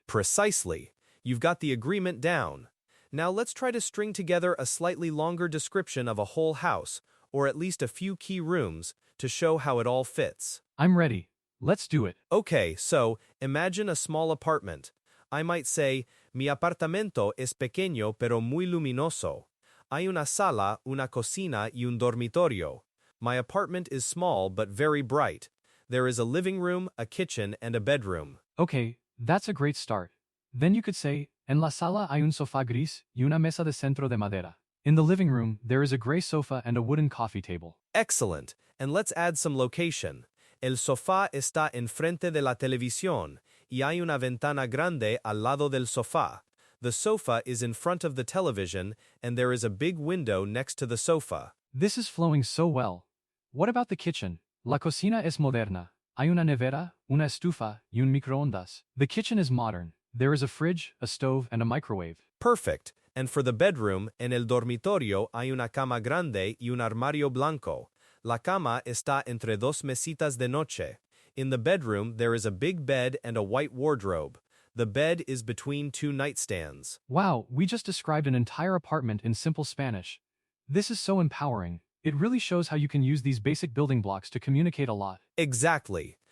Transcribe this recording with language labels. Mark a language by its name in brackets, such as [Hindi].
[English] Precisely. You've got the agreement down. Now let's try to string together a slightly longer description of a whole house, or at least a few key rooms, to show how it all fits. I'm ready. Let's do it. Okay, so imagine a small apartment. I might say, [Spanish] mi apartamento es pequeño pero muy luminoso. Hay una sala, una cocina y un dormitorio. [English] My apartment is small but very bright. There is a living room, a kitchen, and a bedroom. Okay, that's a great start. Then you could say, [Spanish] en la sala hay un sofá gris y una mesa de centro de madera. [English] In the living room, there is a gray sofa and a wooden coffee table. Excellent. And let's add some location. [Spanish] El sofá está enfrente de la televisión y hay una ventana grande al lado del sofá. [English] The sofa is in front of the television, and there is a big window next to the sofa. This is flowing so well. What about the kitchen? [Spanish] La cocina es moderna. Hay una nevera, una estufa, y un microondas. [English] The kitchen is modern. There is a fridge, a stove, and a microwave. Perfect. And for the bedroom, [Spanish] en el dormitorio hay una cama grande y un armario blanco. La cama está entre dos mesitas de noche. [English] In the bedroom, there is a big bed and a white wardrobe. The bed is between two nightstands. Wow, we just described an entire apartment in simple Spanish. This is so empowering. It really shows how you can use these basic building blocks to communicate a lot. Exactly.